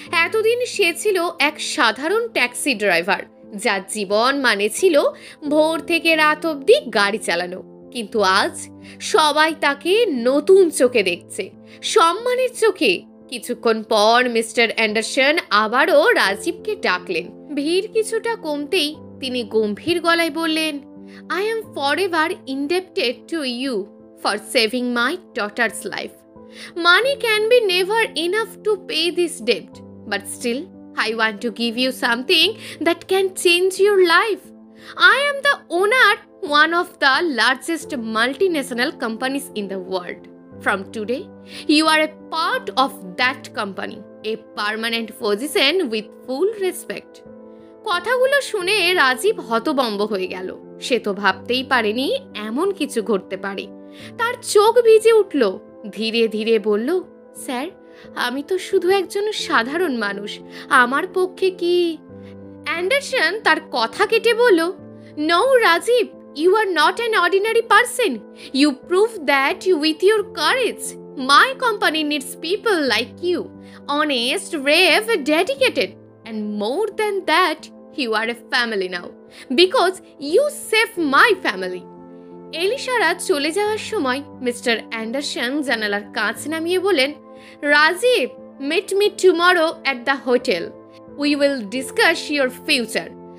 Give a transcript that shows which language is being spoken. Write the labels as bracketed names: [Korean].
[Bangla] এতদিন সে ছিল এক সাধারণ ট্যাক্সি ড্রাইভার, যার জীবন মানে ছিল ভোর থেকে রাত অবধি গাড়ি চালানো। কিন্তু আজ সবাই তাকে নতুন চোখে দেখছে, সম্মানের চোখে। কিছুক্ষণ পর মিস্টার অ্যান্ডারসন আবারও রাজীবকে ডাকলেন। ভিড় কিছুটা কমতেই তিনি গম্ভীর গলায় বললেন, [English] I am forever indebted to you for saving my daughter's life. Money can be never enough to pay this debt, but still, I want to give you something that can change your life. I am the owner of one of the largest multinational companies in the world. From today, you are a part of that company, a permanent position with full respect. [Bangla] কথাগুলো শুনে রাজীব হতভম্ব হয়ে গেল। সে তো ভাবতেই পারেনি এমন কিছু ঘটতে পারে। তার চোখ ভিজে উঠল। ধীরে ধীরে বলল, স্যার, আমি তো শুধু একজন সাধারণ মানুষ, আমার পক্ষে কি? অ্যান্ডারসন তার কথা কেটে বলল, [English] No Rajiv, you are not an ordinary person. You prove that with your courage. My company needs people like you, honest, brave, dedicated, and more than that, you are a family now because you saved my family. [Bangla] এলিশারা চলে যাওয়ার সময় mister Anderson জানালার কাঁচ নামিয়ে বলেন, Rajib, [English] meet me tomorrow at the hotel. We will discuss your future.